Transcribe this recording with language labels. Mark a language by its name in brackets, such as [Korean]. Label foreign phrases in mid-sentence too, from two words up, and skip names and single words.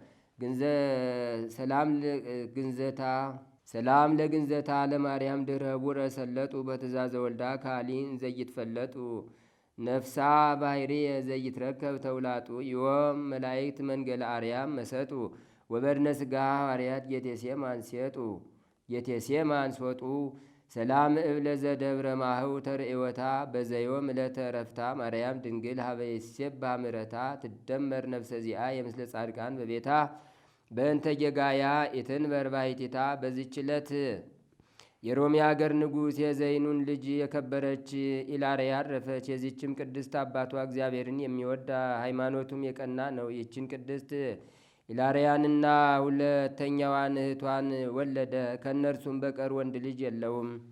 [Geez] ሰላም ለግንዘታ ለማርያም ድኅረ ቡረ ሰለጡ በትእዛዘ ወልዳ ካሊን ዘይትፈለጡ ነፍሳ ባሕርየ ዘይትረከብ ተውላጡ ዮም መላእክት መንገለ አርያም መሰጡ ወበድነ ሥጋ ሐዋርያት ጌቴሴማን ሶጡ ሰላም እብለ ዘደብረ ማህው ተርእወታ በዘዮም ዕለተ ረፍታ ማርያም ድንግል ሀበይሴባ ምረታ ትደመር ነፍሰ ዚአ የምስለ ጻድቃን በቤታ በእንተ ጌጋያ ኢትንበር ባሕቲታ። [Amharic] በዚች ዕለት የሮሚ አገር ንጉሥ የዘይኑን ልጅ የከበረች ኢላርያ አረፈች። የዚችም ቅድስት አባቷ እግዚአብሔርን የሚወድ ሃይማኖቱም የቀና ነው። ይችን ቅድስት ኢላርያንና ሁለተኛዋን እህቷን ወለደ። ከእነርሱም በቀር ወንድ ልጅ የለውም።